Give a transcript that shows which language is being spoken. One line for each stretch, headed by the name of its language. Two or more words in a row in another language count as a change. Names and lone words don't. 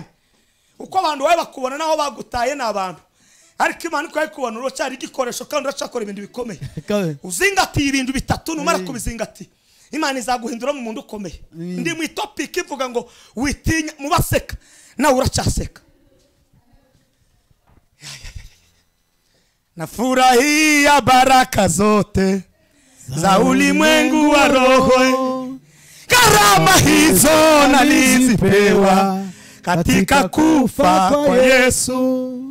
Kinyarwanda: Uko abantu bawe bakubona naho bagutaye n'abantu, ariko Imana iko yakubona uracyari igikoresho kandi uracakora ibintu bikomeye. Uzingatiye ibintu bitatu, numara kubizingati Imana izaguhindura mu muntu ukomeye. Ndi mu topic ivuga ngo witinya mu baseka nawe uracyaseka.
Swahili: Nafurahia baraka zote za ulimwengu wa roho, karama hizo nalizipewa katika kufa kwa Yesu.